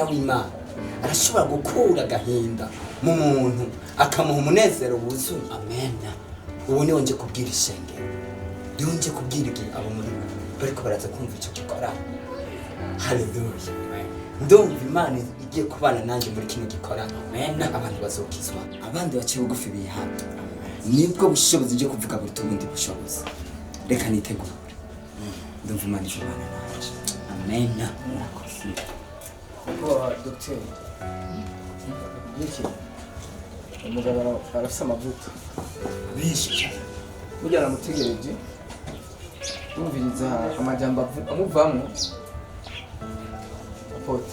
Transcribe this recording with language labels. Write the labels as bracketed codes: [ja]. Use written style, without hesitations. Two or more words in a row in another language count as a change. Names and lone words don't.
[rn] w'Imana arashobora gukura agahinda mu muntu akamuha umunezero wuzuye amen ubu niwe nje kubwira ishengero niwe nje kubwira igihe abo muri bariko baraza kumva icyo gikora haleluya ndumva Imana igiye kubana nanjye muri kino gikora amen abantu bazokizwa abandi baciye bugufi bihana nibwo bushobozi byo kuvuga buruta ubundi bushobozi reka nitegure ndumva Imana izobana nanjye amen murakoze kuko dogiteri umugabo arafise amavuta benshi cyane burya aramutegereje yumviriza amajambo amuvamo apote